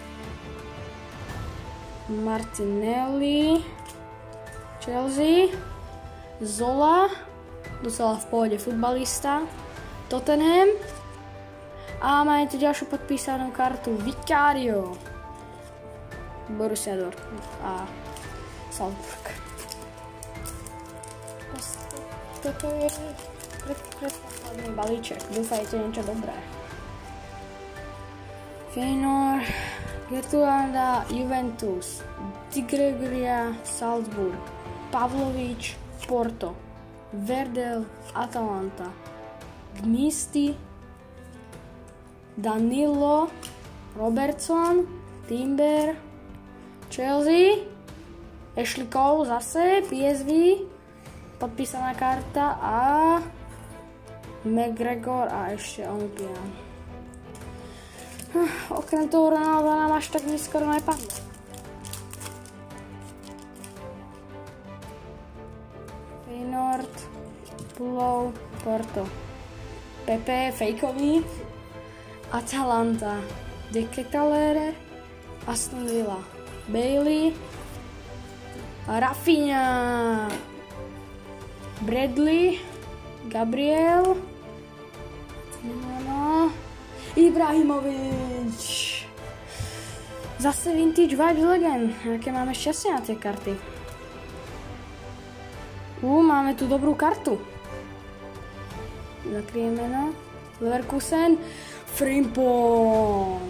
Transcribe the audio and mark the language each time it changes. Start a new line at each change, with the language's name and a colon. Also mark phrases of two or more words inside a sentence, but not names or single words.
Slovak: Martinelli, Chelsea, Zola, docela v pohode futbalista, Tottenham a máme tu ďalšiu podpísanú kartu Vicario, Borussia Dortmund a Salzburg. Toto je predposledný balíček, dúfajte niečo dobré. Feyenoord, Getulanda, Juventus, Di Gregoria, Salzburg, Pavlović, Porto, Verdel, Atalanta, Gmisti, Danilo, Robertson, Timber, Chelsea, Ashley Cole zase, PSV, podpísaná karta a McGregor a ešte Olympian. Okrem toho Ronalda nám až tak neskoro nepadlo. Feyenoord, Pulov, Porto, Pepe, fejkový, Atalanta, De Ketelere, Aston Villa, Bailey, Rafinha, Bradley, Gabriel, Ibrahimovič. Zase Vintage Vibes Legend. Aké máme šťastie na tie karty. Máme tu dobrú kartu. Zakrieme meno. Leverkusen, Frimpong.